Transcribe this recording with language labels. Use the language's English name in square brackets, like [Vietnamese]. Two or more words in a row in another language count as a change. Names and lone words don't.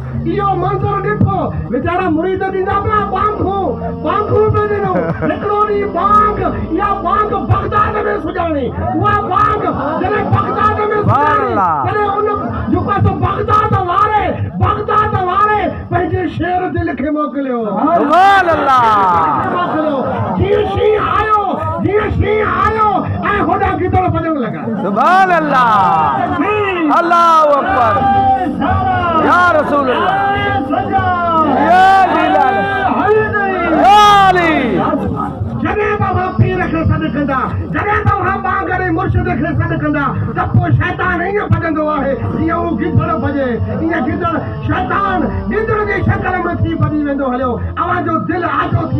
[Sindhi] वीचारा मुरीद ॾींदा पिया बांगूं पिया ॾिनो हिकिड़ो ॾींहुं बांग इहा बांग बगदाद में सुॼाणी उहा बांग जॾहिं बगदाद में सुॼाणी उन जेको आहे बगदाद वारे पंहिंजे शेर दिल खे मोकिलियो जीअं शींहं आयो ऐं होॾां गिदड़ भॼण लॻा [Arabic] سبحان الله الله أكبر يا رسول الله يا بلال يا علي [Sindhi] जॾहिं बाबा पीर खे सॾु कंदा जॾहिं बाबा बांगरे मुर्शिद खे सॾु कंदा त पोइ शैतान ईअं भॼंदो आहे जीअं हू गिदड़ भॼे ईअं शैतान गिदड़ जी शकल में थी भॼी वेंदो हलियो अवांजो दिलि आजो थी